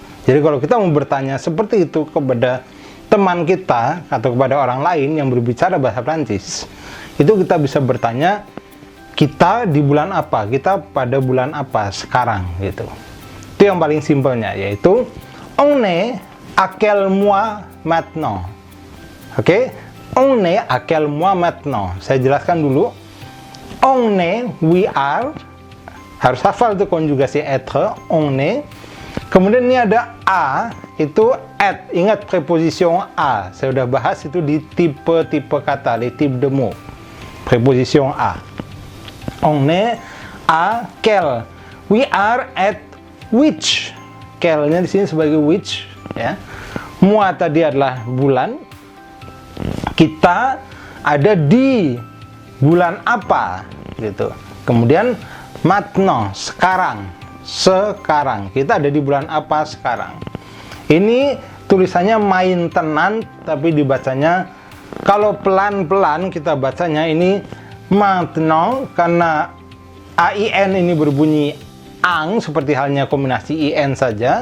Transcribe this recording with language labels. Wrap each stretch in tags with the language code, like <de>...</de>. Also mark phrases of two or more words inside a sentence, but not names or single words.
<id>Jadi kalau kita mau bertanya seperti itu kepada teman kita atau kepada orang lain yang berbicara bahasa Prancis, itu kita bisa bertanya, kita di bulan apa? Kita pada bulan apa sekarang? Gitu. Itu yang paling simpelnya, yaitu</id> <fr>on est à quel mois maintenant. Oke, on est à quel mois maintenant.</fr> <id>Saya jelaskan dulu.</id> <fr>On est,</fr> <en>we are,</en> <id>harus hafal itu konjugasi</id> <fr>être, on est.</fr> <id>Kemudian ini ada a, itu at. Ingat preposition a. Saya sudah bahas itu di tipe-tipe kata, di</id> <fr>type de mots. Preposition a. On est à quel.</fr> <en>We are at which.</en> <id>Kel-nya di sini sebagai which, ya. Mua tadi adalah bulan. Kita ada di bulan apa, gitu. Kemudian maintenant, sekarang. Sekarang. Kita ada di bulan apa sekarang. Ini tulisannya maintenant, tapi dibacanya kalau pelan-pelan kita bacanya ini maintenant karena AIN ini berbunyi ang, seperti halnya kombinasi IN saja.</id>